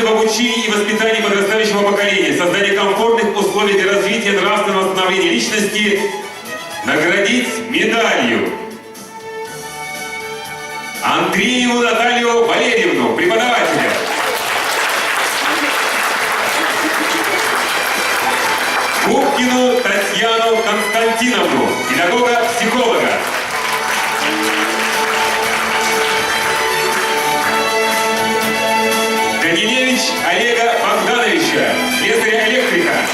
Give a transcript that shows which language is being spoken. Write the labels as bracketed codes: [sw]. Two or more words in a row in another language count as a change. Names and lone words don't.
[ru] обучении и воспитании подрастающего поколения, создания комфортных условий для развития нравственного становления личности наградить медалью Андрееву Наталью Валерьевну, преподавателя. Губкину Татьяну Константиновну, педагога-психолога. Данилевич Олега Богдановича, слесаря-электрика.